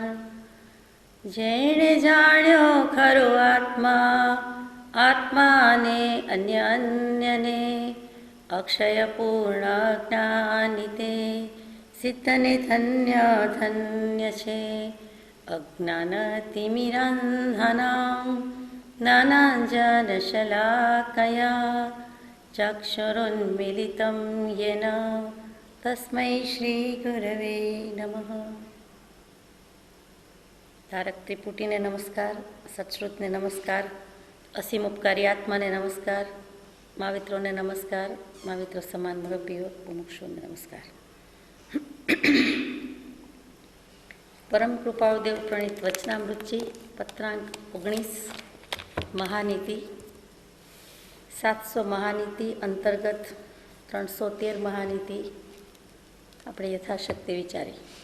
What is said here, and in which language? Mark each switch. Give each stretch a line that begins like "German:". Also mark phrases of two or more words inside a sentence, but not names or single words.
Gujarati: જેણે જાણ્યો ખરો આત્મા આત્માને અન્ય અન્યને અક્ષય પૂર્ણ જ્ઞાનિતે સિદ્ધને ધન્ય ધન્ય છે।
Sanskrit: अज्ञानतिमिरान्धनां ज्ञानाञ्जनशलाकया चक्षुरुन्मीलितं येन तस्मै श्रीगुरवे नमः।
Gujarati: તારક ત્રિપુટીને નમસ્કાર, સચશ્રુતને નમસ્કાર, અસીમ ઉપકારી આત્માને નમસ્કાર, મહાવિત્રોને નમસ્કાર, મહાવિત્રો સમાન મુરબ્બીઓ મુમુક્ષુઓને નમસ્કાર. પરમ કૃપાળુદેવ પ્રણીત વચનામૃતજી પત્રાંક 19 મહાનીતિ 700 મહાનીતિ અંતર્ગત 313 મહાનીતિ આપણે યથાશક્તિ વિચારી.